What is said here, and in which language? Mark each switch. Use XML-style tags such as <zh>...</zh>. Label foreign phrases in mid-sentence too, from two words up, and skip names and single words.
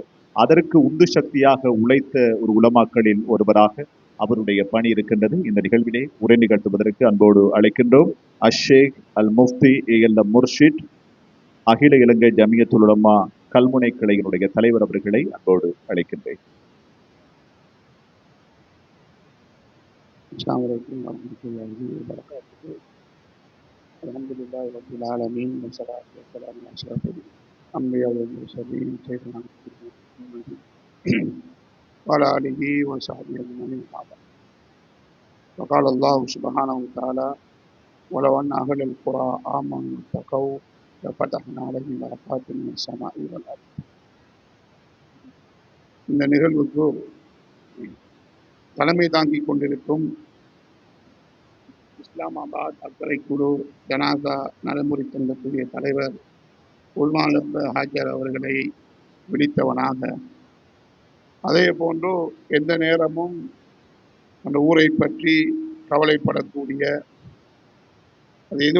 <ta>அதற்கு உந்து சக்தியாக உழைத்த ஒரு உலமாக்களில் ஒருவராக அவருடைய பணி இருக்கின்றது. இந்த நிகழ்விலே உரை நிகழ்த்துவதற்கு அன்போடு அழைக்கின்றோம் அஷேக் அல் முஃப்தி ALM முர்ஷித், அகில இலங்கை ஜமியத்துல் உலமா கல்முனை கிளையினுடைய தலைவர் அவர்களை அன்போடு அழைக்கின்றேன்.</ta> <ar>السلام عليكم ورحمة الله وبركاته. الحمد لله رب العالمين والصلاة والسلام على أشرف الأنبياء والمرسلين سيدنا محمد وعلى آله وصحبه أجمعين. وقال الله سبحانه وتعالى ولو أن أهل القرى آمنوا واتقوا لفتحنا عليهم بركات من السماء والأرض.</ar> <ta>இந்த நிகழ்வுக்கு தலைமை தாங்கிக் கொண்டிருக்கும் இஸ்லாமாபாத் அக்கறை குழு ஜனாசா நடைமுறை சங்கத்துடைய தலைவர் உல்மாலப்ப ஹாஜர் அவர்களை விழித்தவனாக, அதே போன்று எந்த நேரமும் அந்த ஊரை பற்றி கவலைப்படக்கூடிய, அது ஏதோ</ta>